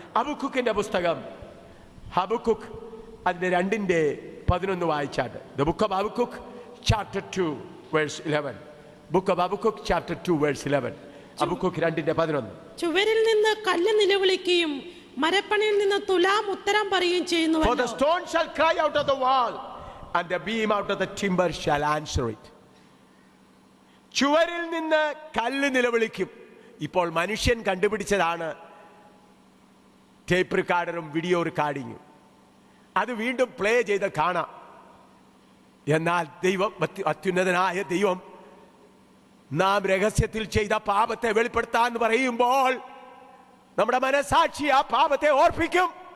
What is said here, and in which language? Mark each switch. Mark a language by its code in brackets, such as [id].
[ml] ഹബക്കൂക്കിന്റെ പുസ്തകം, ഹബക്കൂക്ക് അതിന്റെ 2:11 വായിച്ചാട്ട്. [en] The book of Habakkuk chapter 2 verse 11. Book of Habakkuk chapter 2 verse 11. [ml] Habakkuk 2:11. ചുവരിൽ നിന്ന് കല്ല് നിലവിളിക്കുകയും മരപ്പണിയിൽ നിന്ന് തുലാം ഉത്തരം പറയുകയും ചെയ്യുന്നു. [en] For the stone shall cry out of the wall and the beam out of the timber shall answer it. [ml] ചുവരിൽ നിന്ന് കല്ല് നിലവിളിക്കും. ഇപ്പോൾ മനുഷ്യൻ കണ്ടുപിടിച്ചതാണ് ടേപ്പ് റെക്കോർഡറും വീഡിയോ റെക്കോർഡിങ്ങും. അത് വീണ്ടും പ്ലേ ചെയ്ത് കാണാം. എന്നാൽ ദൈവം, അത്യുന്നതനായ ദൈവം, നാം രഹസ്യത്തിൽ ചെയ്ത പാപത്തെ വെളിപ്പെടുത്താന്ന് പറയുമ്പോൾ നമ്മുടെ മനസാക്ഷി ആ പാപത്തെ ഓർപ്പിക്കും.